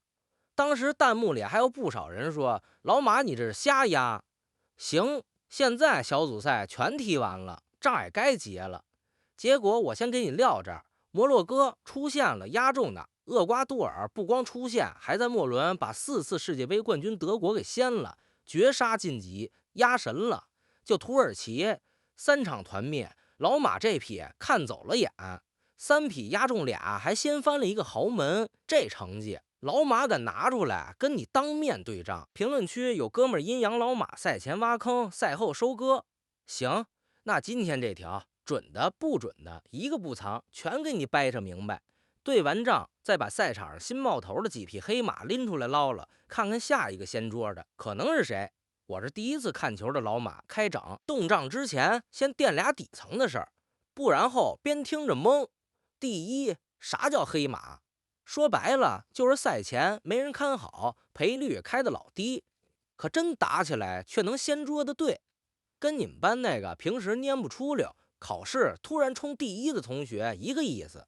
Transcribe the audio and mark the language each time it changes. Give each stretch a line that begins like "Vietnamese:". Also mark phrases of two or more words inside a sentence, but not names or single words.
Chinese: 当時弹幕里還有不少人说，老馬你这是瞎压。行，现在小組賽全踢完了，账也該結了。結果我先給你撂這兒，摩洛哥出現了壓中的，厄瓜多爾不光出現，還在末輪把4次世界杯冠軍德國給掀了，絕殺晉級，壓神了。就土耳其3場团灭，老馬這匹看走了眼，3匹壓中俩，還先翻了一個豪門，這成績老馬敢拿出來跟你当面對仗。評論區有哥們陰陽老馬賽前挖坑，賽後收割。行，那今天這條準的不準的一個不藏，全給你掰扯明白。对完账，再把赛场上新冒头的几匹黑马拎出来捞了，看看下一個掀桌的可能是誰。我是第一次看球的老馬，開整动账之前先墊倆底層的事兒，不然後邊聽着懵。第一，啥叫黑馬？說白了就是賽前沒人看好，賠率開的老低，可真打起來卻能掀桌的隊，跟你們班那個平時蔫不出溜，考試突然衝第一的同學一個意思。